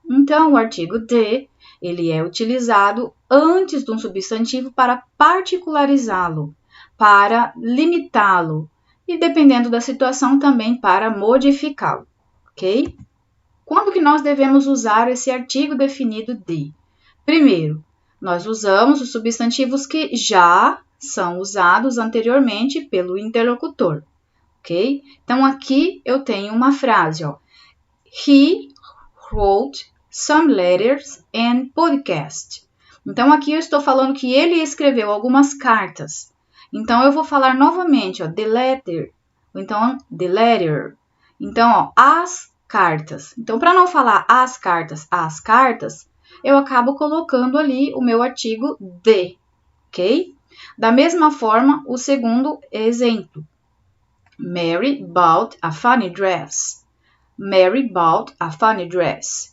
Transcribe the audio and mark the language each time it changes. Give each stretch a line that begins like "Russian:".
Portuguese: Então, o artigo the, ele é utilizado antes de um substantivo para particularizá-lo, para limitá-lo e, dependendo da situação, também para modificá-lo, ok? Quando que nós devemos usar esse artigo definido de? Primeiro, nós usamos os substantivos que já são usados anteriormente pelo interlocutor, ok? Então, aqui eu tenho uma frase, ó.
English: He wrote some letters and podcast.
Portuguese: Então, aqui eu estou falando que ele escreveu algumas cartas. Então, eu vou falar novamente, ó,
English: the letter,
Portuguese: ou então the letter. Então, ó, as cartas. Então, para não falar as cartas, eu acabo colocando ali o meu artigo de, ok? Da mesma forma, o segundo exemplo.
English: Mary bought a funny dress. Mary bought a funny dress.